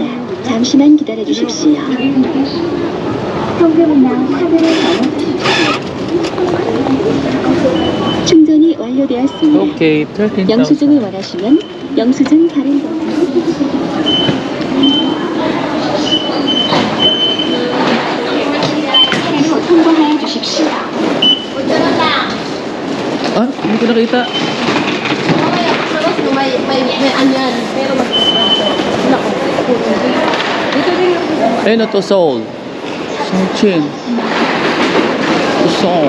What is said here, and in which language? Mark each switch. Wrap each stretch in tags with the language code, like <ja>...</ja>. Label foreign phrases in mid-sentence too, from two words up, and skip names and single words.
<ko>잠시만 기다려 주십시오. 성경이나 카드를 넣어주십시오. 충전이 완료되었습니다.</ko> <en>Okay, 13,000.</en> <ko>영수증을 원하시면 영수증 다른 번 새로 통보하여 주십시오.</ko> <tl>Ah, hindi ko nakita. Ayun na to, Seoul. Seoul. Seoul.</tl>